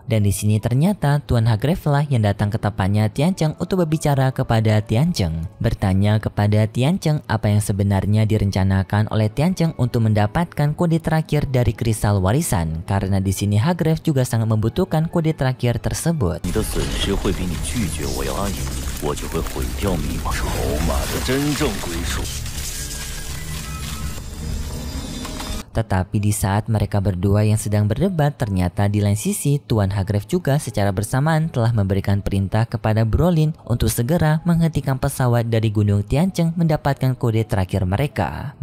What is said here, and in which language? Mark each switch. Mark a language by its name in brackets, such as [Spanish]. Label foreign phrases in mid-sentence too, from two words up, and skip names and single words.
[Indonesian] Dan di sini ternyata Tuan Hargrave lah yang datang ke tempatnya Tiancheng untuk berbicara kepada Tiancheng, bertanya kepada Tiancheng apa yang sebenarnya direncanakan oleh Tiancheng untuk mendapatkan kode terakhir dari kristal warisan, karena di sini Hargrave juga sangat membutuhkan kode terakhir tersebut. [Chinese] 你的损失会比你拒绝我要大，我就会毁掉密码筹码的真正归属。 [Indonesian] Tetapi di saat mereka berdua yang sedang berdebat, ternyata di lain sisi Tuan Hargrave juga secara bersamaan telah memberikan perintah kepada Brolin untuk segera menghentikan pesawat dari Gunung Tiancheng mendapatkan kode terakhir mereka.